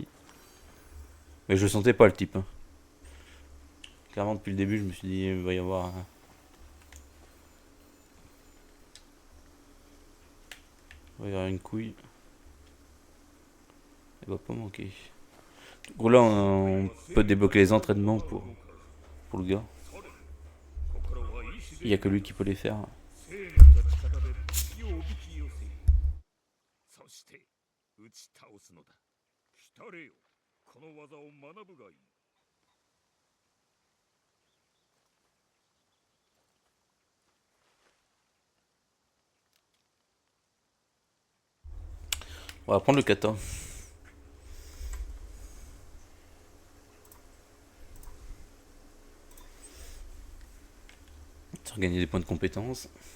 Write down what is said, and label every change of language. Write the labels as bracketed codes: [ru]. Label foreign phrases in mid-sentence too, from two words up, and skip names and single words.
[fr] Mais je sentais pas le type, hein. Clairement depuis le début je me suis dit il va y avoir une couille. Elle va pas manquer. Du coup là on peut débloquer les entraînements pour le gars. Il y a que lui qui peut les faire. [ja] 生命と力で敵をおびき寄せ、そして打ち倒すのだ。来たれよ、この技を学ぶがいい。 [fr] On va prendre le kata. Ça va gagner des points de compétence.